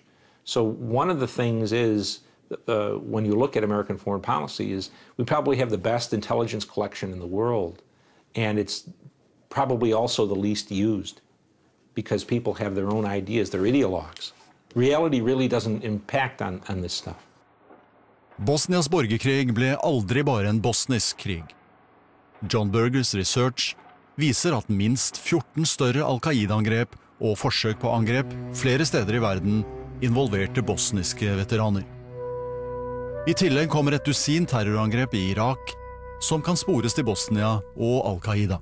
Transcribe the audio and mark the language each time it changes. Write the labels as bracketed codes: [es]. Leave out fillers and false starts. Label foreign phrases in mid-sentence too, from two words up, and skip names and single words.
[en] So one of the things is, when you look at American foreign policy, is we probably have the best intelligence collection in the world, and it's probably also the least used because people have their own ideas, they're ideologues. Reality really doesn't impact on this stuff. [no] Bosnias borgerkrig ble aldri bare en bosnisk krig. J.M Bergers research viser at minst 14 større Al-Qaida-angrep og forsøk på angrep flere steder I verden involverte bosniske veteraner. I tillegg kommer et dusin terrorangrep I Irak, som kan spores til Bosnia og Al-Qaida.